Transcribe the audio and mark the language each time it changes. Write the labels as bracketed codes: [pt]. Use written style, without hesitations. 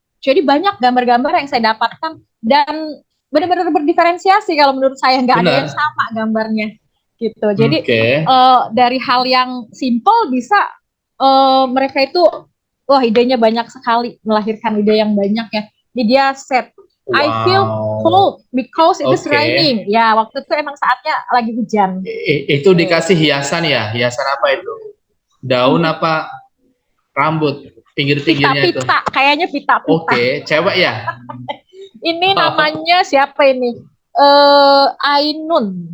[id] Jadi banyak gambar-gambar yang saya dapatkan dan benar-benar berdiferensiasi kalau menurut saya, nggak ada yang sama gambarnya gitu. Jadi dari hal yang simple bisa mereka itu wah idenya banyak sekali, melahirkan ide yang banyak ya. Ini dia set [en] I feel cold because it is raining. [id] Ya, waktu itu emang saatnya lagi hujan. Itu dikasih hiasan ya? Hiasan apa itu? Daun apa rambut? Pinggir-pinggirnya itu? Pita, kayaknya pita-pita. Cewek ya? Ini namanya siapa ini? Ainun.